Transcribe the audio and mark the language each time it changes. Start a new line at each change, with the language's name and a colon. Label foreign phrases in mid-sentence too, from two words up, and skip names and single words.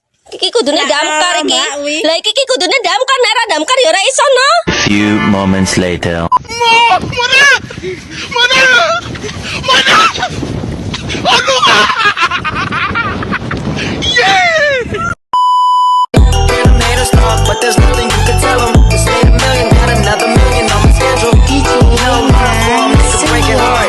Javanese: Iki kudune damkar iki. Lah iki kudune damkar, nek ora damkar ya ora iso no.
English: Few moments later. But there's nothing you can tell them. Just made a million, got another million on my schedule. No love for 'em, niggas breaking hearts.